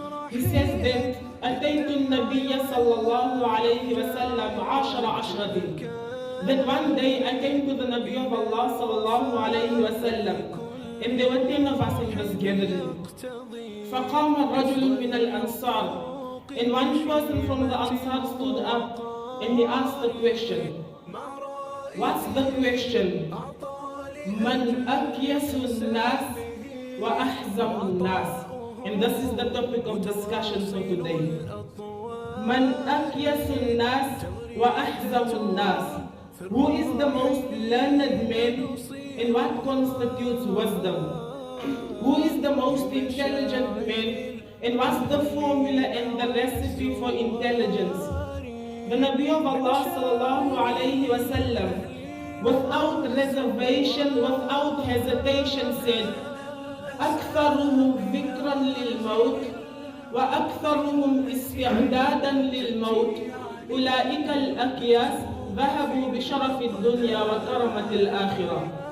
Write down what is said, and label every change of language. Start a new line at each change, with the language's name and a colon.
English: He says that
Arabic: أتيت النبي صلى الله عليه وسلم عشر عشرة.
English: That one day I came to the Nabi of Allah sallallahu alayhi wa sallam, and there were 10 of us in this gathering.
Arabic: فقام رجل من الأنصار,
English: and one person from the Ansar stood up and he asked the question. What's the question?
Arabic: من أكيس الناس وأحزم الناس.
English: And this is the topic of discussion for today.
Arabic: من أكيس الناس وأحزم الناس.
English: Who is the most learned man and what constitutes wisdom? Who is the most intelligent man and what's the formula and the recipe for intelligence? The Nabi of Allah sallallahu alayhi wa sallam, without reservation, without hesitation, said,
Arabic: أكثرهم ذكرا للموت وأكثرهم استعدادا للموت أولئك الأكياس ذهبوا بشرف الدنيا وكرمة الآخرة.